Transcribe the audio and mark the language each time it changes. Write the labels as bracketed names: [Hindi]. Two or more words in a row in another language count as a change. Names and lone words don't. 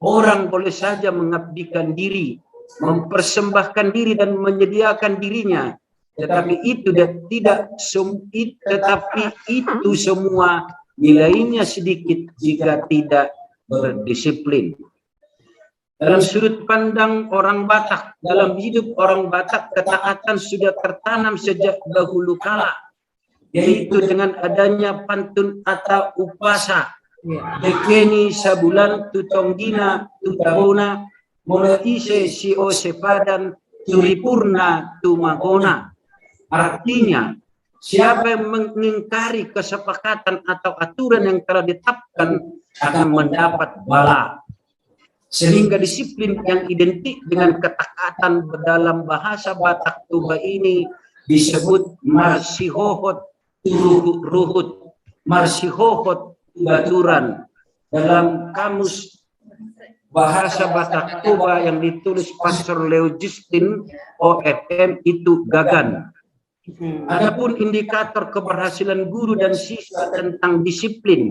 [Indonesian] Orang boleh saja mengabdikan diri, mempersembahkan diri dan menyediakan dirinya, tetapi itu itu semua nilainya sedikit jika tidak berdisiplin. Dalam sudut pandang orang Batak, dalam hidup orang Batak, ketaatan sudah tertanam sejak dahulu kala, yaitu dengan adanya pantun atau upasa. [Batak Toba] Dekeni sabulan tutonggina tutabona, monoise sio sepadan turipurna tumagona. [Indonesian] Artinya, siapa yang mengingkari kesepakatan atau aturan yang telah ditetapkan akan mendapat bala. Sehingga disiplin yang identik dengan ketaatan dalam bahasa Batak Toba ini disebut [Batak Toba] marsihohot ruhut, marsihohot baturan. [Indonesian] Dalam kamus bahasa Batak Toba yang ditulis Pastor Leo Justin OFM itu gagan. Adapun indikator keberhasilan guru dan siswa tentang disiplin.